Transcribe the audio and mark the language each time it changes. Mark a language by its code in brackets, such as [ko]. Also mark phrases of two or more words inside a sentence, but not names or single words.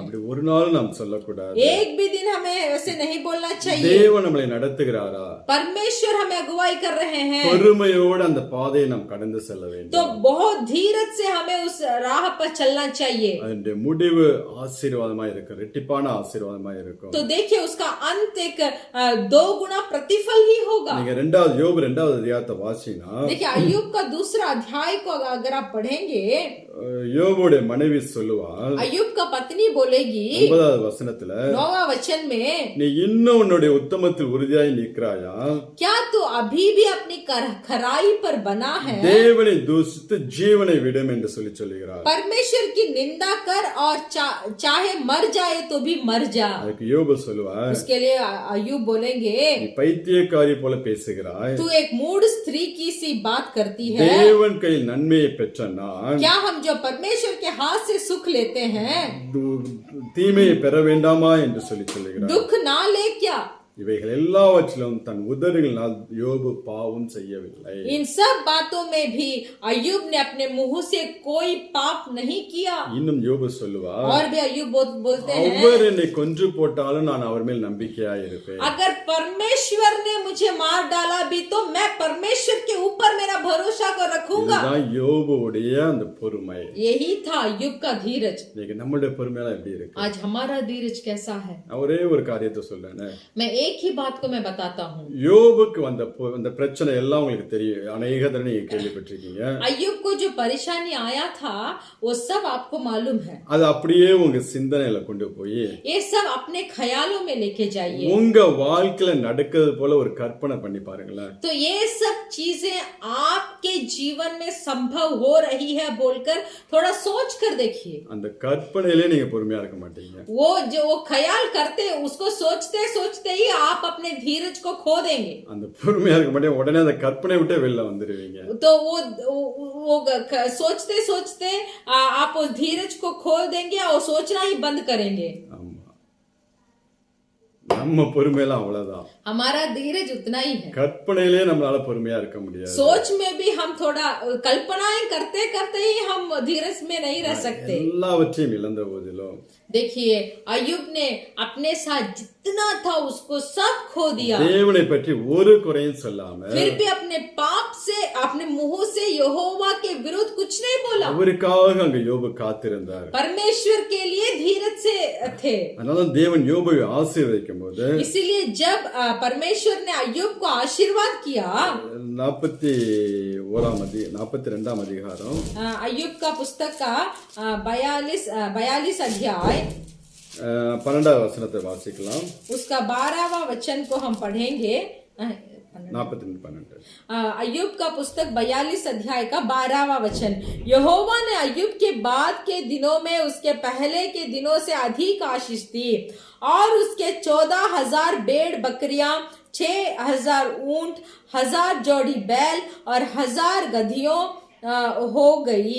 [ta] அப்படி ஒரு நாள் நாம் சொல்லக்கூடாது. [hi] एक भी दिन हमें वैसे नहीं बोलना चाहिए। [ta] தேவன் நம்மளை நடத்துகிறாரா? [hi] परमेश्वर हमें अगुवाई कर रहे हैं, [ta] பொறுமையோடு அந்த பாதையை நாம் கடந்து செல்ல வேண்டும். [hi] तो बहुत धीरज से हमें उस राह पर चलना चाहिए। [ta] அதனுடைய முடிவு ஆசீர்வாதமா இருக்கும், ரெட்டிப்பான ஆசீர்வாதமா இருக்கும். [hi] तो देखिए उसका अंत एक 2 गुना प्रतिफल ही होगा। [ta] நீங்க யோபு 2வது அதிகாரத்தை வாசினா, [hi] देखिए अय्यूब का दूसरा अध्याय को अगर आप पढ़ेंगे, [ta] யோபுடைய மனைவி சொல்லுவாள், [hi] अय्यूब का पत्नी बोलेगी [ta] 9வது வசனத்துல, [hi] 9वां वचन में, [ta] நீ இன்னும் உன்னுடைய உத்தமத்தில் உறுதியாய் நிற்கிறாயா? [hi] क्या तू अभी भी अपनी खराई पर बना है? [ta] தேவனை தூஷித்து ஜீவனை விடும் என்று சொல்லுகிறார். [hi] परमेश्वर की निंदा कर और चाहे मर जाए तो भी मर जा। [ta] அதுக்கு யோபு சொல்லுவார், [hi] उसके लिए अय्यूब बोलेंगे, [ta] நீ பைத்தியக்காரி போல பேசுகிறாய், [hi] तू एक मूढ़ स्त्री की सी बात करती है। [ta] தேவன் கையில் நன்மையை பெற்ற நான் [hi] क्या हम जो परमेश्वर के हाथ से सुख लेते हैं [ta] தீமையை பெற வேண்டாமா என்று சொல்லுகிறார். [hi] दुख ना ले क्या? [ta] இவைகள் எல்லாவற்றிலும் தன் உதடுகளினால் யோபு பாவம் செய்யவில்லை. [hi] इन सब बातों में भी अय्यूब ने अपने मुंह से कोई पाप नहीं किया। [ta] இன்னும் யோபு சொல்லுவார், [hi] और भी अय्यूब बोलते हैं, [ta] அவர் என்னை கொன்று போட்டாலும் நான் அவர் மேல் நம்பிக்கையாய் இருப்பேன். [hi] अगर परमेश्वर ने मुझे मार डाला भी तो मैं परमेश्वर के ऊपर मेरा भरोसा को रखूंगा। [ta] இதுதான் யோபுடைய அந்த பொறுமை. [hi] यही था अय्यूब का धीरज। [ta] இன்னைக்கு நம்மளுடைய பொறுமையெல்லாம் எப்படி இருக்கு? [hi] आज हमारा धीरज कैसा है? [ta] ஒரே ஒரு காரியத்தை சொல்றேன். [hi] मैं एक ही बात को मैं बताता हूँ। [ta] யோபுக்கு வந்த பிரச்சனை எல்லாம் உங்களுக்கு தெரியும், अनेक தடவை நீங்க கேள்விப்பட்டிருக்கீங்க. [hi] अय्यूब को जो परेशानी आया था वो सब आपको मालूम है। [ta] அது அப்படியே உங்க சிந்தனையில கொண்டு போய் [hi] ये सब अपने ख्यालों में लेके जाइए। [ta] உங்க வாழ்க்கையில நடக்கிறது போல ஒரு கற்பனை பண்ணி பாருங்களேன். [hi] तो ये सब चीजें आपके जीवन में संभव हो रही है बोलकर थोड़ा सोच कर देखिए। [ta] அந்த கற்பனையிலே நீங்க பொறுமையா இருக்க மாட்டீங்க. [hi] वो जो वो ख्याल करते उसको सोचते सोचते ही आप अपने धीरज को खो देंगे। [ta] அந்த பொறுமையா இருக்க மாட்டீங்க, உடனே அந்த கற்பனை விட்டே வெளில வந்துருவீங்க. [hi] तो वो सोचते सोचते आप उस धीरज को खोल देंगे और सोचना ही बंद करेंगे। [ta] ஆமா, நம்ம பொறுமையெல்லாம் அவ்வளவுதான். [hi] हमारा धीरज उतना ही है। [ta] கற்பனையிலே நம்மளால பொறுமையா இருக்க முடியாது. [hi] सोच में भी हम थोड़ा कल्पनाएं करते करते ही हम धीरज में नहीं रह सकते। [ta] எல்லாவற்றையும் இழந்த போதிலும் [hi] देखिए अय्यूब ने अपने साथ जितना था उसको सब खो दिया, [ta] தேவனை பற்றி ஒரு குறையும் சொல்லாம [hi] फिर भी अपने पाप से अपने मुंह से यहोवा के विरुद्ध कुछ नहीं बोला। [ta] அவருக்காக அங்க யோபு காத்திருந்தார். [hi] परमेश्वर के लिए धीरज से थे। [ta] அதனால தேவன் யோபை ஆசீர்வதிக்கும் போது [hi] इसीलिए जब परमेश्वर ने अय्यूब को आशीर्वाद किया, [ta] 42ஆம் அதிகாரம் [hi] अय्यूब का पुस्तक का 42 अध्याय [ta] 12வது வசனத்தை வாசிக்கலாம். [hi] उसका 12वां वचन को हम पढ़ेंगे। 42:12 अय्यूब का पुस्तक 42 अध्याय का 12वां वचन, यहोवा ने अय्यूब के बाद के दिनों में उसके पहले के दिनों से अधिक आशीष दी और उसके 14,000 भेड़ बकरियां, 6,000 ऊंट, 1,000 जोड़ी बैल और 1,000 गधियों हो गई।